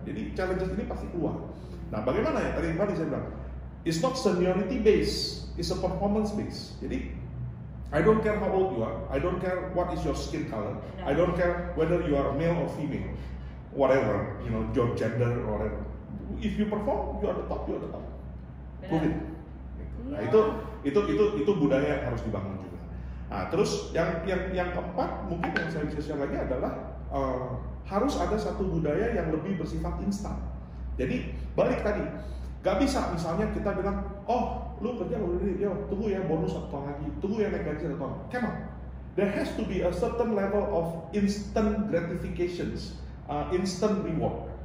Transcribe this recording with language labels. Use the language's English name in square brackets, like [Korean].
[Indonesian] Jadi challenges ini pasti keluar. Nah, bagaimana ya? Tadi saya bilang, [English] it's not seniority based, it's a performance based. [Indonesian] Jadi, [English] I don't care how old you are, I don't care what is your skin color, I don't care whether you are male or female, whatever, your gender or whatever. If you perform, you are the top, you are the top. Prove it. [Indonesian] Nah, itu budaya yang harus dibangun juga. Nah, terus yang keempat mungkin yang saya bisa share lagi adalah harus ada satu budaya yang lebih bersifat instan. Jadi balik tadi, gak bisa misalnya kita bilang, oh lu kerja begini, tunggu ya bonus 1 tahun lagi, tunggu ya naik gaji 1 tahun. [English] Cannot. There has to be a certain level of instant gratifications, instant reward.